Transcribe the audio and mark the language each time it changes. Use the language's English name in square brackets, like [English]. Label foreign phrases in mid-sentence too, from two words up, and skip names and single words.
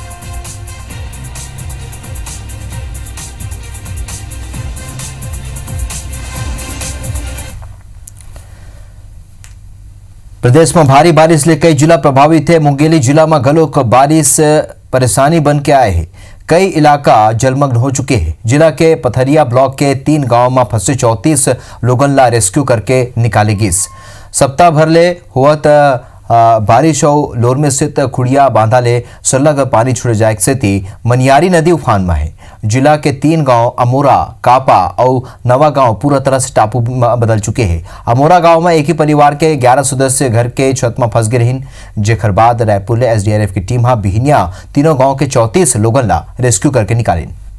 [Chhattisgarhi] प्रदेश में भारी बारिश ले कई जिला प्रभावित है। मुंगेली जिला में गलोक बारिश परेशानी बन के आए हैं। कई इलाका जलमग्न हो चुके हैं। जिला के पथरिया ब्लॉक के 3 गांव में फंसे 34 लोगन ला रेस्क्यू करके निकाली गई। सप्ताह भर ले हुआ बारिश और लोर में स्थित खुड़िया बांधा ले सरलग पानी छोड़े जाए से मनियारी नदी उफान में है। जिला के 3 गांव अमोरा, कापा और नवा गांव पूरा तरह से टापू बदल चुके हैं। अमोरा गांव में एक ही परिवार के 11 सदस्य घर के छत में फंस गए रहीन, जेखर बाद रायपुर ले SDRF की टीम बिहनिया तीनों गांव के 34 लोगन ला रेस्क्यू करके निकाली।